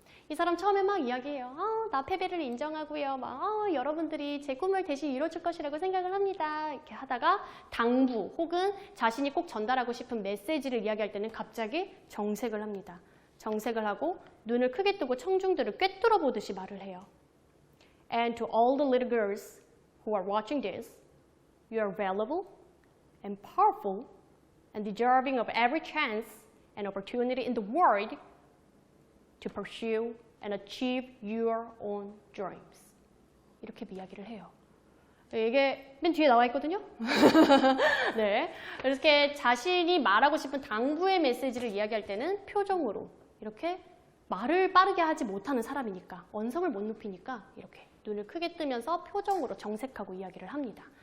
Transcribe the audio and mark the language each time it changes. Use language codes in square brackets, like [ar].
[ko] 이 사람 처음에 막 이야기해요. 나 패배를 인정하고요. 여러분들이 제 꿈을 대신 이뤄줄 것이라고 생각을 합니다. 이렇게 하다가 당부 혹은 자신이 꼭 전달하고 싶은 메시지를 이야기할 때는 갑자기 정색을 합니다. 정색을 하고 눈을 크게 뜨고 청중들을 꿰뚫어 보듯이 말을 해요. [en] And to all the little girls who are watching this, you are valuable and powerful and deserving of every chance and opportunity in the world to pursue and achieve your own dreams. [ko] 이렇게 이야기를 해요. 이게 맨 뒤에 나와 있거든요. 네, 이렇게 자신이 말하고 싶은 당부의 메시지를 이야기할 때는 표정으로 이렇게 말을 빠르게 하지 못하는 사람이니까 언성을 못 높이니까 이렇게 눈을 크게 뜨면서 표정으로 정색하고 이야기를 합니다.